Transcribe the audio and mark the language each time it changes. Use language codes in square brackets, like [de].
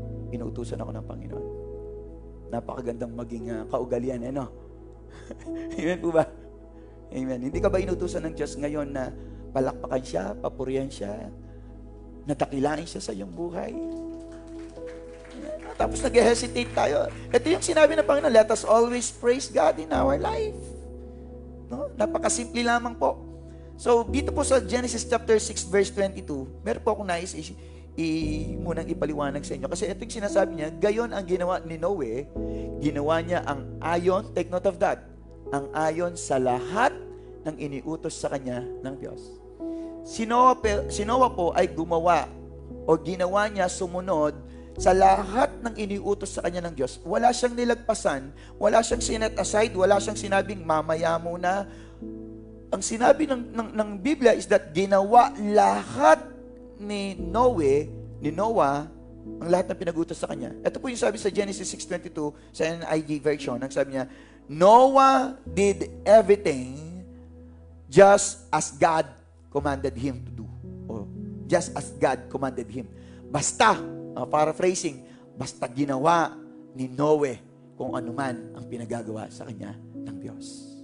[tl] Inuutusan ako ng Panginoon. Napakagandang maging kaugalian, no? Amen po ba? Amen. Hindi ka ba inutusan ng Diyos ngayon na palakpakan siya, papurihan siya, natakilain siya sa iyong buhay? Tapos nag-hesitate tayo. Ito yung sinabi ng Panginoon, [en] let us always praise God in our life. [tl] No? Napakasimple lamang po. So, dito po sa Genesis chapter 6 verse 22, meron po akong nais munang ipaliwanag sa inyo. Kasi ito yung sinasabi niya, gayon ang ginawa ni Noe, ginawa niya ang ayon, [en] take note of that, [tl] ang ayon sa lahat ng iniutos sa kanya ng Diyos. Si Noah po ay gumawa o ginawa niya sumunod sa lahat ng iniutos sa kanya ng Diyos. Wala siyang nilagpasan, wala siyang sinet aside, wala siyang sinabing mamaya muna. Ang sinabi ng Biblia is that ginawa lahat ni Noah, ang lahat ng pinag-utos sa kanya. Ito po yung sabi sa Genesis 6:22 sa NIV version. Ang sabi niya, [en] Noah did everything just as God commanded him to do. Or just as God commanded him. [tl] Basta, paraphrasing, basta ginawa ni Noe kung ano man ang pinagagawa sa kanya ng Diyos.